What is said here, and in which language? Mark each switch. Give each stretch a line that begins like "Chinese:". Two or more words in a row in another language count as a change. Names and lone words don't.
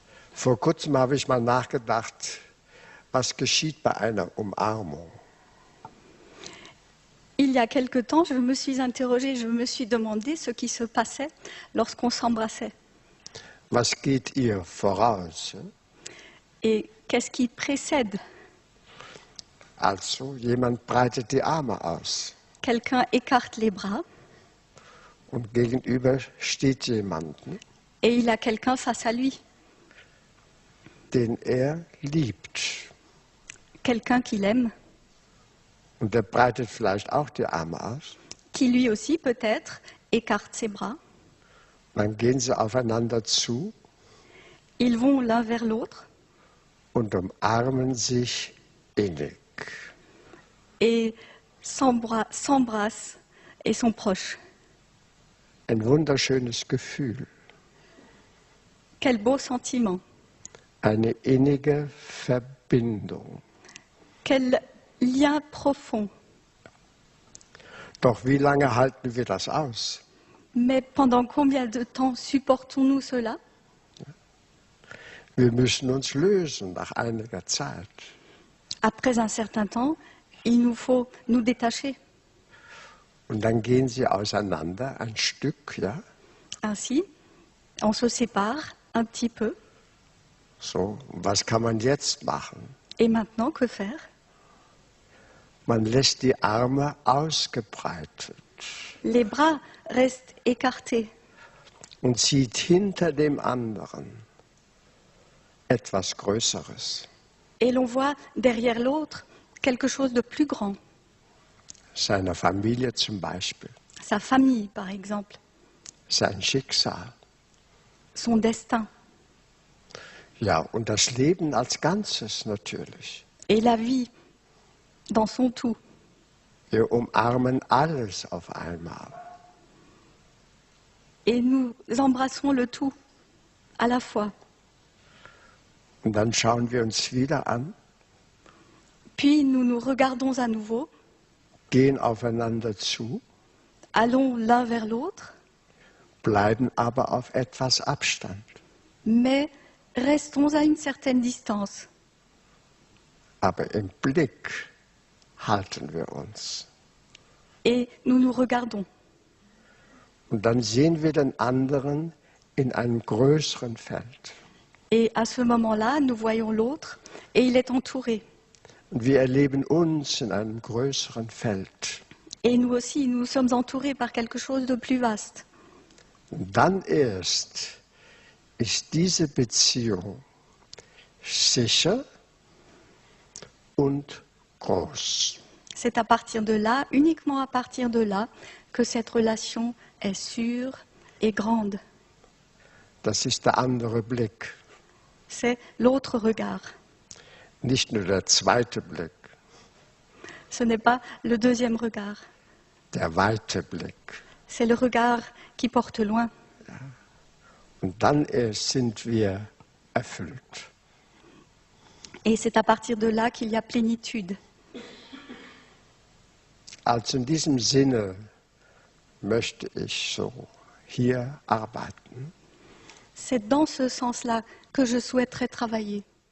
German: Vor kurzem habe ich mal nachgedacht, was geschieht bei einer Umarmung?
French: Il y a quelque temps, je me suis interrogée, je me suis demandé ce qui se passait lorsqu'on s'embrassait.
German: Was geht ihr voraus?
French: Et qu'est-ce qui précède?
German: Also, jemand breitet die Arme aus
French: Quelqu'un écarte les bras
German: und gegenüber steht jemand,
French: et il a quelqu'un face à lui,
German: den liebt.
French: quelqu'un qu'il aime,
German: Und der breitet vielleicht auch die Arme aus.
French: qui lui aussi peut-être écarte ses bras.
German: Dann gehen sie aufeinander zu
French: Ils vont l'un vers l'autre
German: und umarmen sich innig.
French: et s'embrassent et sont proches.
German: Ein wunderschönes Gefühl,
French: Quel beau sentiment,
German: eine innige Verbindung.
French: quel lien profond.
German: Doch wie lange halten wir das aus?
French: Mais pendant combien de temps supportons-nous cela?
German: Wir müssen uns lösen nach einiger Zeit.
French: Après un certain temps, il nous faut nous détacher.
German: Und dann gehen sie auseinander ein Stück, ja?
French: Ainsi, on se sépare un petit peu.
German: So, was kann man jetzt machen?
French: Et maintenant, que faire?
German: Man lässt die Arme ausgebreitet
French: Les bras restent écartés
German: und sieht hinter dem anderen etwas Größeres.
French: et l'on voit derrière l'autre quelque chose de plus grand,
German: Seine Familie zum Beispiel,
French: sa famille par exemple,
German: sein Schicksal.
French: son destin
German: Ja, und das Leben als Ganzes natürlich.
French: et la vie dans son tout.
German: Wir umarmen alles auf einmal.
French: Et nous embrassons le tout à la fois.
German: Und dann schauen wir uns wieder an,
French: Puis nous nous regardons à nouveau,
German: gehen aufeinander zu,
French: allons l'un vers l'autre,
German: bleiben aber auf etwas Abstand.
French: mais restons à une certaine distance.
German: Aber im Blick halten wir uns.
French: Et nous nous regardons.
German: Und dann sehen wir den anderen in einem größeren Feld.
French: Et à ce moment-là, nous voyons l'autre et il est entouré.
German: Und wir erleben uns in einem größeren Feld.
French: Et nous aussi, nous sommes entourés par quelque chose de plus vaste.
German: Und dann erst ist diese Beziehung sicher und groß.
French: C'est à partir de là, uniquement à partir de là, que cette relation est sûre et grande.
German: Das ist der andere Blick,
French: C'est l'autre regard.
German: nicht nur der zweite Blick,
French: Ce n'est pas le deuxième regard.
German: der weite Blick.
French: C'est le regard qui porte loin.
German: Und dann erst sind wir erfüllt.
French: Et c'est à partir de là qu'il y a plénitude.
German: Also in diesem Sinne möchte ich so hier arbeiten.
French: C'est dans ce sens-là que je souhaiterais travailler.